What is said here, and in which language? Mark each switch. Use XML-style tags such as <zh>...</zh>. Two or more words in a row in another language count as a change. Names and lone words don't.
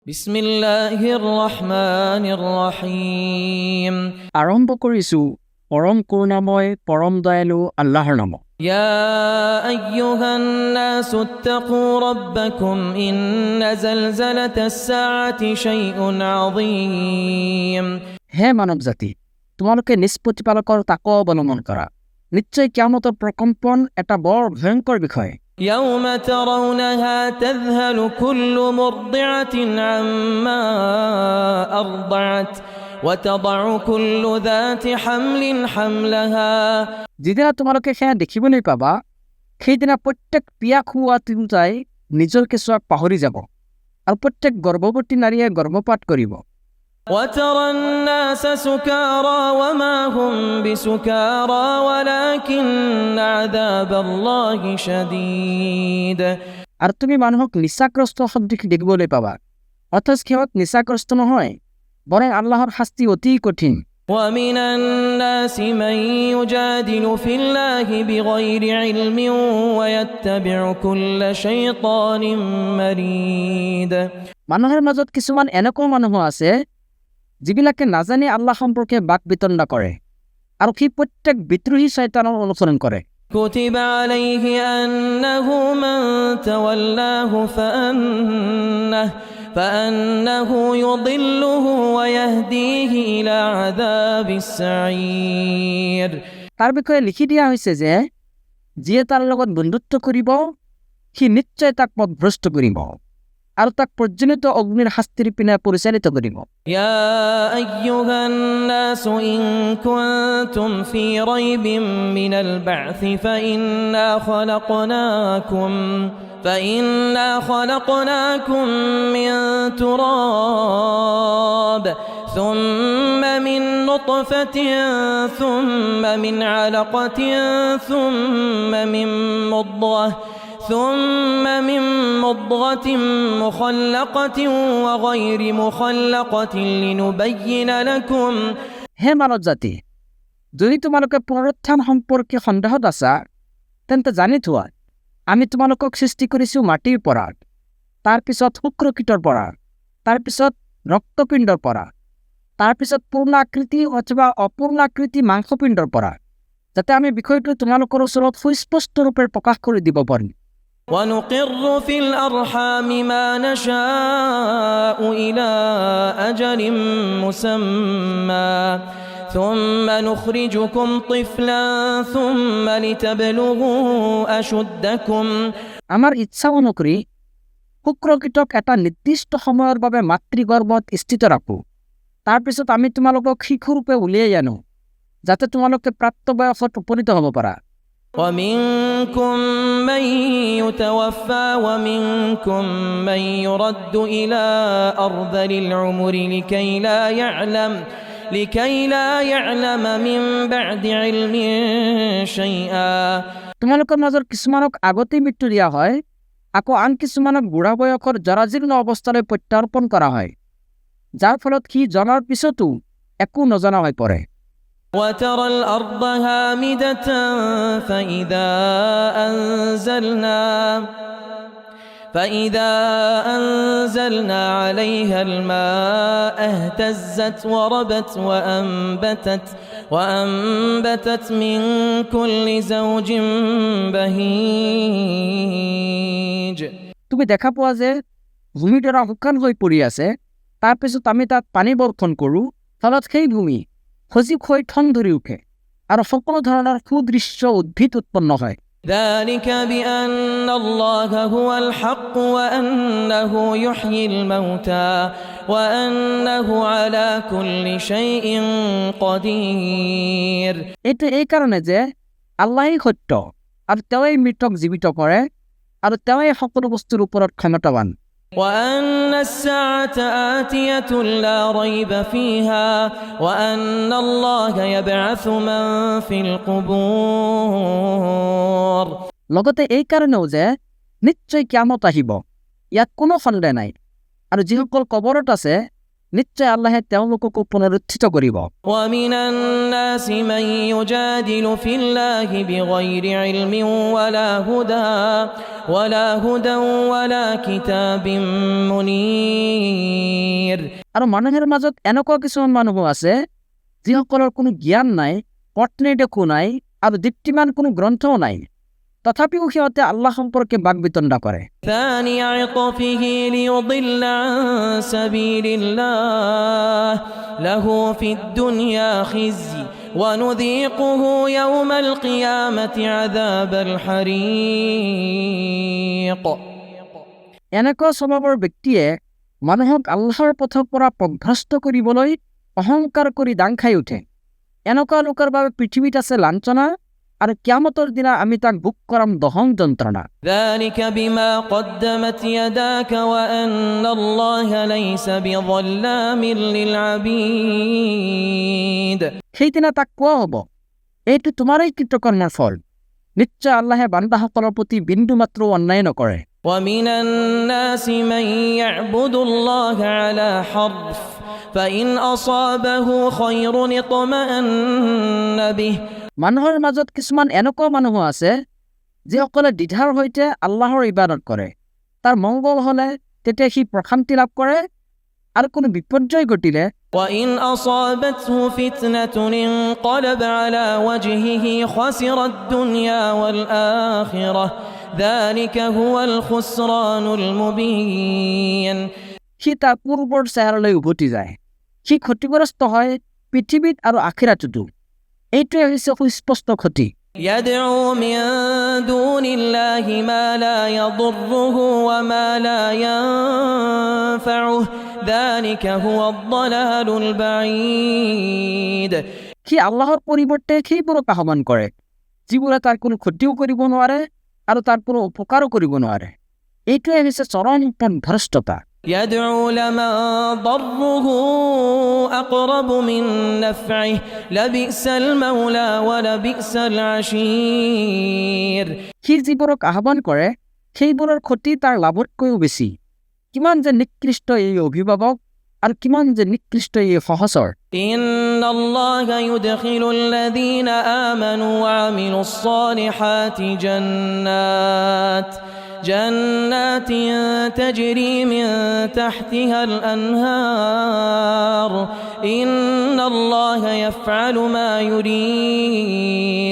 <ar>بسم الله الرحمن الرحيم.</ar> <as>আৰম্ভ কৰিছোঁ পৰম কৰুণাময় পৰম দয়ালু আল্লাহৰ নামত।</as> <ar>يا أيها الناس اتقوا ربكم إن زلزلة الساعة شيء عظيم.</ar> <as>হে মানৱ জাতি, তোমালোকে নিজ প্ৰতিপালকৰ তাকৱা অৱলম্বন কৰা। নিশ্চয় কিয়ামতৰ প্ৰকম্পন এটা বৰ ভয়ংকৰ বিষয়।</as> <ar>يوم ترونها تذهل كل مرضعة عما أرضعت وتضع كل ذات حمل حملها।</ar> <as>যিদিনা তোমালোকে সেয়া দেখিবলৈ পাবা, সেইদিনা প্ৰত্যেক পিয়া খোৱা তিৰোতাই নিজৰ কেঁচুৱাক পাহৰি যাব আৰু প্ৰত্যেক গৰ্ভৱতী নাৰীয়ে গৰ্ভপাত কৰিব।</as> <ar>وترى الناس سكارى وما هم بسكارى ولكن عذاب الله شديد।</ar> <as>আৰু তুমি মানুহক নিচাগ্ৰস্ত সদৃশ দেখিবলৈ পাবা, অথচ সিহঁত নিচাগ্ৰস্ত নহয়, বৰং আল্লাহৰ শাস্তি অতি কঠিন।</as> <ar>ومن الناس من يجادل في الله بغير علم ويتبع كل شيطان مريد।</ar> <as>মানুহৰ মাজত কিছুমান এনেকুৱা মানুহ আছে যিবিলাকে নাজানি আল্লাহ সম্পৰ্কে বাক বিতণ্ডা কৰে আৰু সি প্ৰত্যেক বিদ্ৰোহী শয়তানৰ অনুসৰণ কৰে।</as> <ar>كتب عليه أنه من تولاه فأنه يضله ويهديه إلى عذاب السعير।</ar> <as>তাৰ বিষয়ে লিখি দিয়া হৈছে যে যিয়ে তাৰ লগত বন্ধুত্ব কৰিব সি নিশ্চয় তাক পথভ্ৰষ্ট কৰিব আৰু তাক পৰ্যন্ত অগ্নিৰ শাস্তিৰ পিনে পৰিচালিত কৰিব।</as> <ar>يا أيها الناس إن كنتم في ريب من البعث فإنا خلقناكم من تراب ثم من نطفة ثم من علقة ثم من مضغة مخلقة وغير مخلقة لنبين لكم।</ar> <as>হে মানৱ জাতি, যদি তোমালোকে পুনৰুত্থান সম্পৰ্কে সন্দেহত আছা তেন্তে জানি থোৱা, আমি তোমালোকক সৃষ্টি কৰিছোঁ মাটিৰ পৰা, তাৰপিছত শুক্ৰকীটৰ পৰা, তাৰপিছত ৰক্তপিণ্ডৰ পৰা, তাৰপিছত পূৰ্ণাকৃতি অথবা অপূৰ্ণাকৃতি মাংসপিণ্ডৰ পৰা, যাতে আমি বিষয়টো তোমালোকৰ ওচৰত সুস্পষ্টৰূপে প্ৰকাশ কৰি দিব পাৰিম।</as> <ar>ونقر في الأرحام ما نشاء إلى أجل مسمى ثم نخرجكم طفلا ثم لتبلغوا أشدكم।</ar> <as>আমাৰ ইচ্ছা অনুসৰি শুক্ৰকীটক এটা নিৰ্দিষ্ট সময়ৰ বাবে মাতৃগৰ্ভত স্থিত ৰাখোঁ, তাৰপিছত আমি তোমালোকক শিশুৰূপে উলিয়াই আনো যাতে তোমালোকে প্ৰাপ্তবয়সত উপনীত হ'ব পাৰা।</as> <ar>ومنكم من يتوفى ومنكم من يرد إلى أرذل العمر لكي لا يعلم من بعد علم شيئا।</ar> <as>তোমালোকৰ মাজৰ কিছুমানক আগতেই মৃত্যু দিয়া হয়, আকৌ আন কিছুমানক বুঢ়া বয়সৰ জৰাজীৰ্ণ অৱস্থালৈ প্ৰত্যাৰ্পণ কৰা হয়, যাৰ ফলত সি জনাৰ পিছতো একো নজনা হৈ পৰে।</as> <ar>وترى الأرض هامدة فإذا أنزلنا عليها الماء اهتزت وربت وأنبتت من كل زوج بهيج।</ar> <as>তুমি দেখা পোৱা যে ভূমিডৰা শুকান হৈ পৰি আছে, তাৰপিছত আমি তাত পানী বৰ্ষণ কৰোঁ, ফলত সেই ভূমি সজীৱ হৈ ঠন ধৰি উঠে আৰু সকলো ধৰণৰ সুদৃশ্য উদ্ভিদ উৎপন্ন হয়।</as> <ar>ذلك بأن الله هو الحق وأنه يحيي الموتى وأنه على كل شيء قدير।</ar> <as>এইটো এই কাৰণে যে আল্লাহেই সত্য আৰু তেওঁই মৃতক জীৱিত কৰে আৰু তেওঁই সকলো বস্তুৰ ওপৰত ক্ষমতাৱান।</as> <ar>وأن الساعة آتية لا ريب فيها وأن الله يبعث من في القبور।</ar> <as>লগতে এই কাৰণেও যে নিশ্চয় কিয়ামত আহিব, ইয়াত কোনো সন্দেহ নাই, আৰু যিসকল কবৰত আছে নিশ্চয় আল্লাহে তেওঁলোককো পুনৰুত্থিত কৰিব।</as> <ar>ومن الناس من يجادل في الله بغير علم ولا هدى ولا كتاب منير।</ar> <as>আৰু মানুহৰ মাজত এনেকুৱা কিছুমান মানুহো আছে যিসকলৰ কোনো জ্ঞান নাই, পথ নিৰ্দেশো নাই আৰু দীপ্তিমান কোনো গ্ৰন্থও নাই, তথাপিও সিহঁতে আল্লাহ সম্পৰ্কে বাকবিতণ্ডা কৰে।</as> <ar>ثاني عطفه ليضل عن سبيل الله له في الدنيا خزي ونذيقه يوم القيامة عذاب الحريق।</ar> <as>এনেকুৱা স্বভাৱৰ ব্যক্তিয়ে মানুহক আল্লাহৰ পথৰ পৰা পথভ্ৰষ্ট কৰিবলৈ অহংকাৰ কৰি দাং খাই উঠে। এনেকুৱা লোকৰ বাবে পৃথিৱীত আছে লাঞ্ছনা, আৰু কিয়ামতৰ দিনা আমি তাক ভোগ কৰাম দহন যন্ত্ৰণা।</as> <ar>ذلك بما قدمت يداك وأن الله ليس بظلام للعبيد।</ar> <as>সেইদিনা তাক কোৱা হ'ব, এইটো তোমাৰেই কৃতকৰ্মৰ ফল। নিশ্চয় আল্লাহে বান্দাসকলৰ প্ৰতি বিন্দু মাত্ৰ অন্যায় নকৰে।</as> <ar>ومن الناس من يعبد الله على حرف فإن أصابه خير اطمأن به।</ar> <as>মানুহৰ মাজত কিছুমান এনেকুৱা মানুহো আছে যিসকলে দ্বিধাৰ সৈতে আল্লাহৰ ইবাদত কৰে। তাৰ মংগল হলে তেতিয়া সি প্ৰশান্তি লাভ কৰে, আৰু কোনো বিপৰ্যয় ঘটিলে</as> <ar>وإن أصابته فتنة انقلب على وجهه خسر الدنيا والآخرة ذلك هو الخسران المبين।</ar> <as>সি তাৰ পূৰ্বৰ চেহেৰালৈ উভতি যায়, সি ক্ষতিগ্ৰস্ত হয় পৃথিৱীত আৰু আখিৰাততো। এইটোৱে হৈছে সুস্পষ্ট ক্ষতি।</as> <ar>يدعو من دون الله ما لا يضره وما لا ينفعه ذلك هو الضلال البعيد।</ar> <as>সি আল্লাহৰ পৰিৱৰ্তে সেইবোৰক আহ্বান কৰে যিবোৰে তাৰ কোনো ক্ষতিও কৰিব নোৱাৰে আৰু তাৰ কোনো উপকাৰো কৰিব নোৱাৰে। এইটোৱে হৈছে চৰম পথভ্ৰষ্টতা।</as> <ar>يدعو لمن ضره أقرب من نفعه لبئس المولى ولبئس العشير।</ar> <as>সি যিবোৰক আহ্বান কৰে সেইবোৰৰ ক্ষতি তাৰ লাভতকৈও বেছি। কিমান যে নিকৃষ্ট এই অভিভাৱক আৰু কিমান যে নিকৃষ্ট এই সহচৰ।</as> <ar>إن الله يدخل الذين آمنوا وعملوا الصالحات جنات تجري من تحتها الأنهار إن الله يفعل ما يريد।</ar>